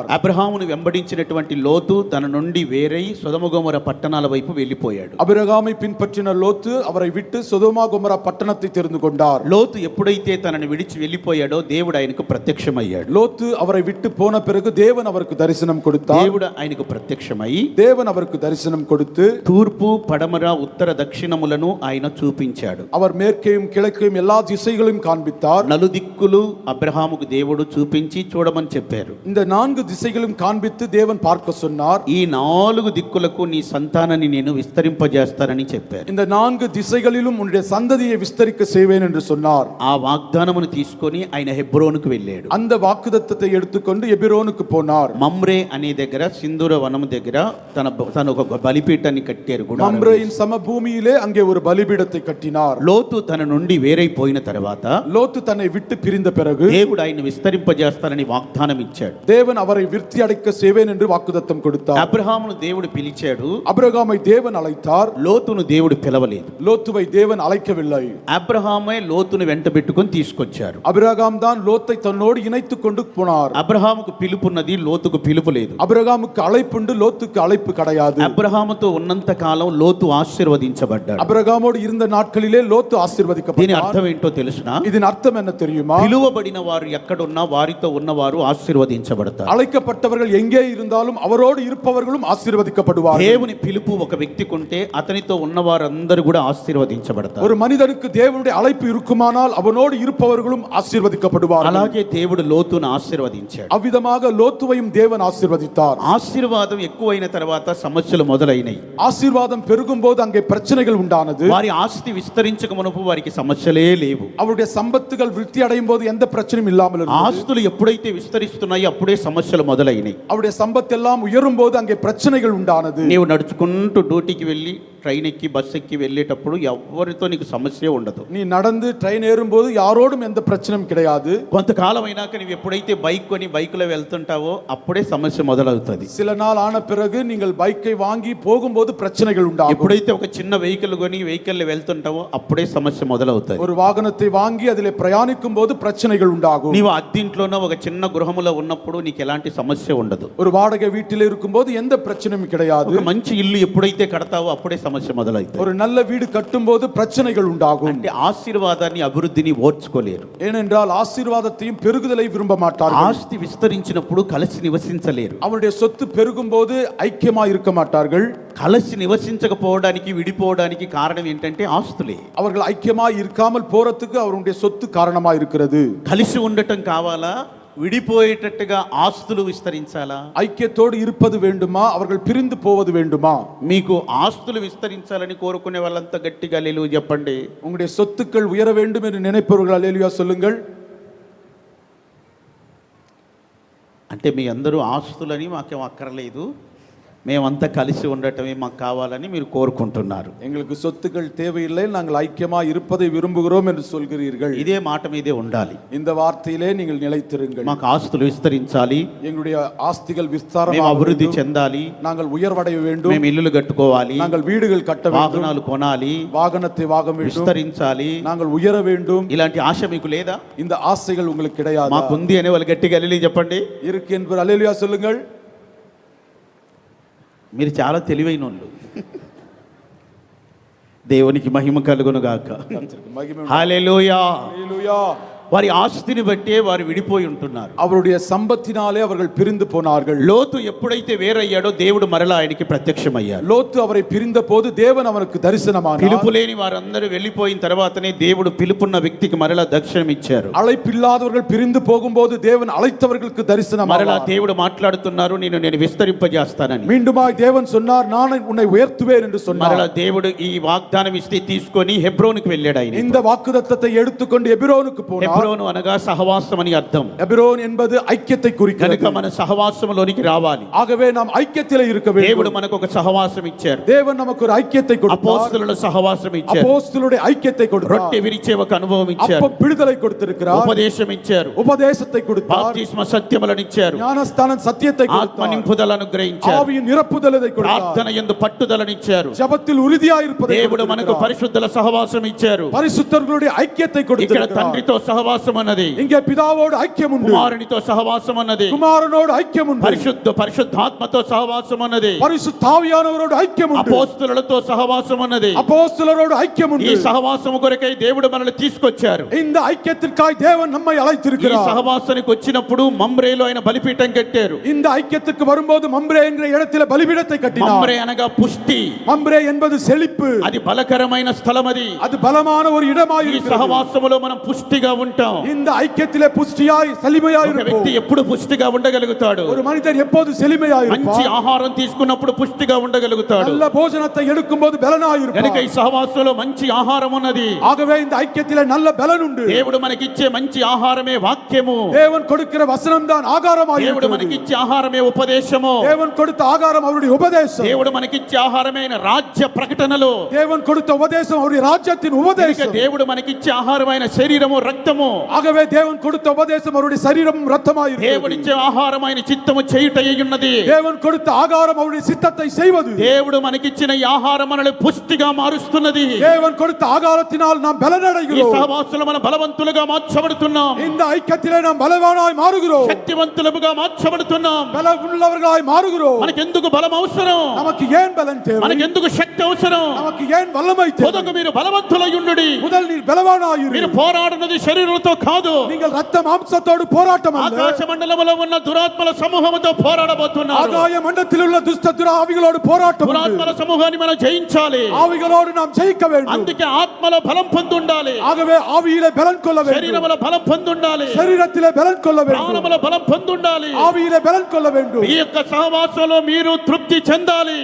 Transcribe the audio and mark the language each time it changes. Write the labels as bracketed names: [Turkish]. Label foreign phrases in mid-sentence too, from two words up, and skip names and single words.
[Telugu] అబ్రహామును వెంబడించినటువంటి లోతు తన నుండి వేరై సొదొమ గొమొర పట్టణాల వైపు వెళ్ళిపోయాడు. [Tamil] அபிரகாமை பின்பற்றின லோத்து அவரை விட்டு சொதோமா கொமோரா பட்டணத்தை தெரிந்து கொண்டார். [Telugu] లోతు ఎప్పుడైతే తనని విడిచి వెళ్ళిపోయాడో దేవుడు ఆయనకు ప్రత్యక్షమయ్యాడు. [Tamil] லோத்து அவரை விட்டு போன பிறகு தேவன் அவருக்கு தரிசனம் கொடுத்தார். [Telugu] దేవుడు ఆయనకు ప్రత్యక్షమై [Tamil] தேவன் அவருக்கு தரிசனம் கொடுத்து [Telugu] తూర్పు పడమర ఉత్తర దక్షిణములను ఆయన చూపించాడు. [Tamil] அவர் மேற்கையும் கிழக்கையும் எல்லா திசைகளையும் காண்பித்தார். [Telugu] నలుదిక్కులు అబ్రహాముకు దేవుడు చూపించి చూడమని చెప్పారు. [Tamil] இந்த 4 திசைகளும் காண்பித்து தேவன் பார்க்க சொன்னார். [Telugu] ఈ 4 దిక్కులకు నీ సంతానాన్ని నేను విస్తరింపజేస్తానని చెప్పారు. [Tamil] இந்த 4 திசைகளிலும் உன்னுடைய சந்ததியை விஸ்தரிக்க செய்வேன் என்று சொன்னார். [Telugu] ఆ వాగ్దానమును తీసుకొని ఆయన హెబ్రోనుకు వెళ్ళాడు. [Tamil] அந்த வாக்குத்தத்தத்தை எடுத்துக்கொண்டு எபிரோனுக்கு போனார். [Telugu] మమ్రే అనే దగ్గర సింధూర వనము దగ్గర తన ఒక బలిపీఠాన్ని కట్టారు. [Tamil] மம்ரேயின் சமபூமியிலே அங்கே ஒரு பலிபீடத்தை கட்டினார். [Telugu] లోతు తన నుండి వేరైపోయిన తర్వాత [Tamil] லோத்து தன்னை விட்டு பிரிந்த பிறகு [Telugu] దేవుడు ఆయన విస్తరింపజేస్తానని వాగ్దానం ఇచ్చాడు. [Tamil] தேவன் அவரை விருத்தி அடைக்க செய்வேன் என்று வாக்குத்தத்தம் கொடுத்தார். [Telugu] అబ్రహామును దేవుడు పిలిచాడు. [Tamil] அபிரகாமை தேவன் அழைத்தார். [Telugu] లోతును దేవుడు పిలవలేదు. [Tamil] லோத்துவை தேவன் அழைக்கவில்லை. [Telugu] అబ్రహామే లోతుని వెంట పెట్టుకొని తీసుకొచ్చారు. [Tamil] அபிரகாம் தான் லோத்தை தன்னோடு இணைத்துக் கொண்டு போனார். [Telugu] అబ్రహాముకు పిలుపున్నది, లోతుకు పిలుపు లేదు. [Tamil] அபிரகாமுக்கு அழைப்புண்டு, லோத்துக்கு அழைப்பு கிடையாது. [Telugu] అబ్రహాముతో ఉన్నంత కాలం లోతు ఆశీర్వదించబడ్డాడు. [Tamil] அபிரகாமோடு இருந்த நாட்களிலே லோத்து [Telugu] దీని [Tamil] ஆசீர்வதிக்கப்பட்டார். [Telugu] అర్థం ఏంటో తెలుసునా? [Tamil] இதன் அர்த்தம் என்ன தெரியுமா? [Telugu] పిలువబడిన వారు ఎక్కడున్నా వారితో ఉన్నవారు ఆశీర్వదించబడతారు. [Tamil] அழைக்கப்பட்டவர்கள் எங்கே இருந்தாலும் அவரோடு இருப்பவர்களும் ஆசீர்வதிக்கப்படுவார்கள். [Telugu] దేవుని పిలుపు ఒక వ్యక్తికి ఉంటే అతనితో ఉన్నవారందరూ కూడా ఆశీర్వదించబడతారు. [Tamil] ஒரு మనిதனுக்கு தேவனுடைய அழைப்பு இருக்குமானால் அவனோடு இருப்பவர்களும் ஆசீர்வதிக்கப்படுவார்கள். [Telugu] అలాగే దేవుడు లోతును ఆశీర్వదించాడు. [Tamil] அவ்விதமாக லோத்துவையும் தேவன் ஆசீர்வதித்தார். [Telugu] ఆశీర్వాదం ఎక్కువైన తర్వాత సమస్యలు మొదలైనవి. [Tamil] ஆசீர்வாதம் பெருகும்போது அங்கே பிரச்சனைகள் உண்டானது. [Telugu] వారి ఆస్తి విస్తరించక మునుపు వారికి సమస్యలే లేవు. [Tamil] அவருடைய சம்பத்துகள் விருத்தி அடையும் போது எந்த பிரச்சனையும் இல்லாமல் இருந்தது. [Telugu] ఆస్తులు ఎప్పుడైతే విస్తరిస్తున్నాయో అప్పుడే సమస్యలు మొదలైనవి. [Tamil] அவருடைய சம்பத்து எல்லாம் உயரும் போது அங்கே பிரச்சனைகள் உண்டானது. [Telugu] నీవు నడుచుకుంటూ డ్యూటీకి వెళ్ళి ట్రైన్ ఎక్కి బస్ ఎక్కి వెళ్ళేటప్పుడు ఎవరితో నీకు సమస్య ఉండదు. [Tamil] நீ நடந்து ட்ரெயின் ஏறும்போது யாரோடும் எந்த பிரச்சனையும் கிடையாது. [Telugu] కొంతకాలం అయినాక నీవు ఎప్పుడైతే బైక్ కొని బైక్లో వెళ్తుంటావో అప్పుడే సమస్య మొదలవుతుంది. [Tamil] சில நாள் ஆன பிறகு நீங்கள் பைக்கை வாங்கி போகும்போது பிரச்சனைகள் உண்டாகும். [Telugu] ఎప్పుడైతే ఒక చిన్న వెహికల్ కొని వెహికల్లో వెళ్తుంటావో అప్పుడే సమస్య మొదలవుతుంది. [Tamil] ஒரு వాహనத்தை వాంగి அதிலே ప్రయాణిக்கும் போது பிரச்சனைகள் உண்டாகும். [Telugu] నీవు అద్దెంట్లోనో ఒక చిన్న గృహములో ఉన్నప్పుడు నీకు ఎలాంటి సమస్య ఉండదు. [Tamil] ஒரு வாடகை வீட்டில் இருக்கும்போது எந்த பிரச்சனையும் கிடையாது. [Telugu] ఒక మంచి ఇల్లు ఎప్పుడైతే కడతావో అప్పుడే సమస్య మొదలవుతుంది. [Tamil] ஒரு நல்ல வீடு கட்டும்போது பிரச்சனைகள் உண்டாகும். [Telugu] అంటే ఆశీర్వాదాన్ని అభివృద్ధిని ఓర్చుకోలేరు. [Tamil] ஏனென்றால் ஆசீர்வாதத்தையும் பெருகுதலை விரும்ப மாட்டார்கள். [Telugu] ఆస్తి విస్తరించినప్పుడు కలిసి నివసించలేరు. [Tamil] அவருடைய சொத்து பெருகும்போது ஐக்கியமா இருக்க மாட்டார்கள். [Telugu] కలిసి నివసించకపోవడానికి విడిపోవడానికి కారణం ఏంటంటే ఆస్తులే. [Tamil] அவர்கள் ஐக்கியமா இருக்காமல் போறதுக்கு அவருடைய சொத்து காரணமா இருக்கிறது. [Telugu] కలిసి ఉండటం కావాలా, విడిపోయేటట్టుగా ఆస్తులు విస్తరించాలా? [Tamil] ஐக்கியத்தோடு இருப்பது வேண்டுமா, அவர்கள் பிரிந்து போவது வேண்டுமா? [Telugu] మీకు ఆస్తులు విస్తరించాలని కోరుకునే వాళ్ళంతా గట్టిగా హల్లెలూయా చెప్పండి. [Tamil] உங்களுடைய சொத்துக்கள் உயர வேண்டும் என்று நினைப்பவர்கள் அல்லேலூயா சொல்லுங்கள். [Telugu] అంటే మీ అందరూ ఆస్తులని మాకేం అక్కర్లేదు, మేమంతా కలిసి ఉండటమే మాకు కావాలని మీరు కోరుకుంటున్నారు. [Tamil] எங்களுக்கு சொத்துக்கள் தேவையில்லை, நாங்கள் ஐக்கியமா இருப்பதை விரும்புகிறோம் என்று சொல்கிறீர்கள். [Telugu] ఇదే మాట మీదే ఉండాలి. [Tamil] இந்த வார்த்தையிலே நீங்கள் நிலைத்திருங்கள். [Telugu] మాకు ఆస్తులు విస్తరించాలి, [Tamil] எங்களுடைய ஆஸ்திகள் [Telugu] మేము [Tamil] விஸ்தாரமாக [Telugu] అభివృద్ధి [Tamil] வேண்டும். [Telugu] చెందాలి, [Tamil] நாங்கள் உயர்வடைய வேண்டும். [Telugu] మేము ఇల్లులు కట్టుకోవాలి, [Tamil] நாங்கள் வீடுகள் கட்ட வேண்டும். [Telugu] వాహనాలు కొనాలి, [Tamil] வாகனத்தை வாங்க வேண்டும். [Telugu] విస్తరించాలి. [Tamil] நாங்கள் உயர வேண்டும். [Telugu] ఇలాంటి ఆశ మీకు లేదా? [Tamil] இந்த ఆశைகள் உங்களுக்கு கிடையாது. [Telugu] మాకు ఉంది అనే వాళ్ళు గట్టిగా హల్లెలూయా చెప్పండి. [Tamil] இருக்கு என்பவர் அல்லேலூயா சொல்லுங்கள். [Telugu] మీరు చాలా తెలివైన వాళ్ళు. దేవునికి మహిమ కలుగును గాక. [Tamil] மகிமை. [Telugu] హల్లెలూయా. [Tamil] அல்லேலூயா. [Telugu] వారి ఆస్తిని బట్టే వారు విడిపోయి ఉంటున్నారు. [Tamil] அவருடைய சம்பத்தினாலே அவர்கள் பிரிந்து போனார்கள். [Telugu] లోతు ఎప్పుడైతే వేరయ్యాడో దేవుడు మరలా ఆయనకి ప్రత్యక్షమయ్యాడు. [Tamil] லோத்து அவரை பிரிந்த போது தேவன் அவனுக்கு தரிசனமானார். [Telugu] పిలుపు లేని వారందరూ వెళ్ళిపోయిన తర్వాతనే దేవుడు పిలుపున్న వ్యక్తికి మరలా దర్శనం ఇచ్చారు. [Tamil] அழைப்பில்லாதவர்கள் பிரிந்து போகும்போது தேவன் அழைத்தவர்களுக்கு [Telugu] మరలా [Tamil] தரிசனமானார். [Telugu] దేవుడు మాట్లాడుతున్నారు, నేను విస్తరింపజేస్తానని. [Tamil] மீண்டுமாய் தேவன் சொன்னார், நான் உன்னை உயர்த்துவேன் என்று சொன்னார். [Telugu] మరలా దేవుడు ఈ వాగ్దానం ఇస్తే తీసుకొని హెబ్రోనుకు వెళ్ళాడు. ఆయన [Tamil] இந்த வாக்குத்தத்தத்தை எடுத்துக்கொண்டு எபிரோனுக்கு போனார். [Telugu] హెబ్రోను అనగా సహవాసం అని అర్థం. [Tamil] எபிரோன் என்பது ஐக்கியத்தை குறிக்கிறது. [Telugu] కనుక మన సహవాసంలోనికి రావాలి. [Tamil] ஆகவே நாம் ஐக்கியத்திலே இருக்க [Telugu] దేవుడు [Tamil] வேண்டும். [Telugu] మనకు ఒక సహవాసం ఇచ్చారు. [Tamil] தேவன் நமக்கு ஒரு ஐக்கியத்தை கொடுத்தார். [Telugu] అపోస్తలుల సహవాసం ఇచ్చారు. [Tamil] அப்போஸ்தலருடைய ஐக்கியத்தை கொடுத்தார். [Telugu] రొట్టె విరిచే ఒక అనుభవం ఇచ్చారు. [Tamil] அப்பம் விடுதலை கொடுத்திருக்கிறார். [Telugu] ఉపదేశం ఇచ్చారు. [Tamil] உபதேசத்தை கொடுத்தார். [Telugu] బాప్తిస్మ సత్యములను ఇచ్చారు. [Tamil] ஞானஸ்தானம் சத்தியத்தை [Telugu] ఆత్మ [Tamil] கொடுத்தார். [Telugu] నింపుదల అనుగ్రహించారు. [Tamil] ஆவியின் நிரப்புதலை கொடுத்தார். [Telugu] ప్రార్థన యందు పట్టుదలను ఇచ్చారు. [Tamil] ஜெபத்தில் உறுதியாய் இருப்பதை [Telugu] దేవుడు మనకు [Tamil] கொடுத்திருக்கிறார். [Telugu] పరిశుద్ధుల సహవాసం ఇచ్చారు. [Tamil] பரிசுத்தர்களுடைய ஐக்கியத்தை [Telugu] ఇక్కడ [Tamil] கொடுத்திருக்கிறார். [Telugu] తండ్రితో సహవాసం అన్నది, [Tamil] இங்கே பிதாவோடு ஐக்கியம் உண்டு. [Telugu] కుమారునితో సహవాసం అన్నది, [Tamil] குமாரனோடு ஐக்கியம் உண்டு. [Telugu] పరిశుద్ధాత్మతో సహవాసం అన్నది, [Tamil] பரிசுத்தாவியானவரோடு ஐக்கியம் உண்டு. [Telugu] అపోస్తలులతో సహవాసం అన్నది. [Tamil] அப்போஸ்தலரோடு ஐக்கியம் [Telugu] ఈ [Tamil] உண்டு. [Telugu] సహవాసము కొరకై దేవుడు మనల్ని తీసుకొచ్చారు. [Tamil] இந்த ஐக்கியத்திற்காய் தேவன் நம்மை [Telugu] ఈ [Tamil] அழைத்திருக்கிறார். [Telugu] సహవాసానికి వచ్చినప్పుడు మమ్రేలో ఆయన బలిపీఠం కట్టారు. [Tamil] இந்த ஐக்கியத்துக்கு வரும்போது மம்ரே என்ற இடத்திலே பலிபீடத்தை கட்டினார். [Telugu] మమ్రే అనగా పుష్టి, [Tamil] மம்ரே என்பது செழிப்பு. [Telugu] అది బలకరమైన స్థలం. అది [Tamil] அது பலமான ஒரு இடமாய் [Telugu] ఈ [Tamil] இருக்கிறது. [Telugu] సహవాసములో మనం పుష్టిగా ఉంటాం. [Tamil] இந்த ஐக்கியத்திலே புஷ்டியாய் செழிமையாய் [Telugu] ఒక వ్యక్తి [Tamil] இருப்போம். [Telugu] ఎప్పుడు పుష్టిగా ఉండగలుగుతాడు? [Tamil] ஒரு மனிதர் எப்போது செழிமையாய் [Telugu] మంచి [Tamil] இருப்பார்? [Telugu] ఆహారం తీసుకున్నప్పుడు పుష్టిగా ఉండగలుగుతాడు. [Tamil] நல்ல போஜனத்தை எடுக்கும்போது பலனாய் [Telugu] కనుక [Tamil] இருப்பார். [Telugu] ఈ సహవాసంలో మంచి ఆహారం ఉన్నది. [Tamil] ஆகவே இந்த ஐக்கியத்திலே நல்ல பலன் உண்டு. [Telugu] దేవుడు మనకిచ్చే మంచి ఆహారమే వాక్యము. [Tamil] தேவன் கொடுக்கிற வசனம் தான் ஆகாரமாய் [Telugu] దేవుడు [Tamil] இருக்கிறது. [Telugu] మనకిచ్చే ఆహారమే ఉపదేశము. [Tamil] தேவன் கொடுத்த ஆகாரம் அவருடைய உபதேசம். [Telugu] దేవుడు మనకిచ్చే ఆహారమే ఆయన రాజ్య ప్రకటనలు. [Tamil] தேவன் கொடுத்த உபதேசம் அவருடைய ராஜ்யத்தின் [Telugu] కనుక [Tamil] உபதேசம். [Telugu] దేవుడు మనకిచ్చే ఆహారమైన శరీరము రక్తము. [Tamil] ஆகவே தேவன் கொடுத்த உபதேசம் அவருடைய சரீரமும் ரத்தமாய் இருக்கிறது. [Telugu] దేవుడిచ్చే ఆహారం ఆయన చిత్తము చేయుటై ఉన్నది. [Tamil] தேவன் கொடுத்த ஆகாரம் அவருடைய சித்தத்தை செய்வது. [Telugu] దేవుడు మనకిచ్చిన ఈ ఆహారం మనల్ని పుష్టిగా మారుస్తున్నది. [Tamil] தேவன் கொடுத்த ஆகாரத்தினால் நாம் [Telugu] ఈ [Tamil] பலனடைகிறோம். [Telugu] సహవాసంలో మనం బలవంతులుగా మార్చబడుతున్నాం. [Tamil] இந்த ஐக்கியத்திலே நாம் பலவானாய் மாறுகிறோம். [Telugu] శక్తివంతులుగా మార్చబడుతున్నాం. [Tamil] பலமுள்ளவர்களாய் மாறுகிறோம். [Telugu] మనకెందుకు బలం అవసరం? [Tamil] நமக்கு ஏன் பலன் தேவை? [Telugu] మనకెందుకు శక్తి అవసరం? [Tamil] நமக்கு ஏன் வல்லமை தேவை? [Telugu] మొదట మీరు బలవంతులై ఉండుడి. [Tamil] முதல் நீர் பலவானாய் இரு. [Telugu] మీరు పోరాడునది శరీరంతో కాదు. [Tamil] நீங்கள் ரத்த மாம்சத்தோடு போராட்டம் அல்ல. [Telugu] ఆకాశ మండలములో ఉన్న దురాత్మల సమూహముతో పోరాడబోతున్నారు. [Tamil] ஆகாய மண்டலத்தில் உள்ள துஷ்ட ஆவிகளோடு போராட்டம். [Telugu] దురాత్మల సమూహాన్ని మనం జయించాలి. [Tamil] ஆவிகளோடு நாம் ஜெயிக்க வேண்டும். [Telugu] అందుకే ఆత్మలో బలం పొంది ఉండాలి. [Tamil] ஆகவே ஆவியிலே பலன் கொள்ள வேண்டும். [Telugu] శరీరములో బలం పొంది ఉండాలి. [Tamil] శరీరத்திலே பலன் கொள்ள வேண்டும். [Telugu] ప్రాణములో బలం పొంది ఉండాలి. [Tamil] ஆவியிலே பலன் கொள்ள வேண்டும். [Telugu] ఈ యొక్క సహవాసంలో మీరు తృప్తి చెందాలి.